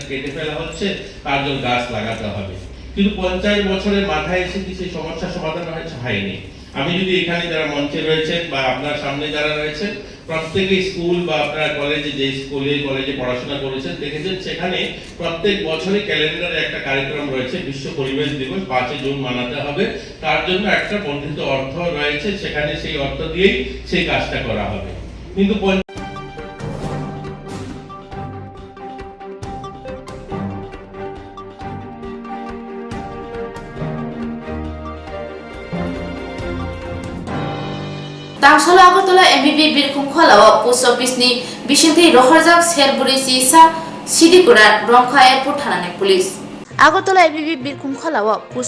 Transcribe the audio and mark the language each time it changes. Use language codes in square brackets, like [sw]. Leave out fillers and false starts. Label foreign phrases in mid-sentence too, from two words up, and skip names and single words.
[bn] কেটে ফেলা হচ্ছে তার জন্য গাছ লাগাতে হবে কিন্তু 50 বছরের মাথায় এসে কি সেই সমস্যা সমাধান হয়নি আমি যদি এখানে যারা মঞ্চে রয়েছেন বা আপনার সামনে যারা রয়েছেন প্রত্যেকে স্কুল বা আপনার কলেজে যে কলেজে পড়াশোনা করেছেন দেখেছেন সেখানে প্রত্যেক বছরই ক্যালেন্ডারে একটা কার্যক্রম রয়েছে বিশ্ব পরিবেশ দিবস 5 জুন মানাতে হবে তার জন্য একটা বর্ধিত অর্থ রয়েছে সেখানে সেই অর্থ দিয়েই সেই কাজটা করা হবে কিন্তু [trp] Tangshala Agartala MBB Birkhum Kholawa Post Office ni bisingti rohorjak Sherburi Sisa Sidikuran Rongkha Airport Thanani Police Agartala MBB Birkhum Kholawa Post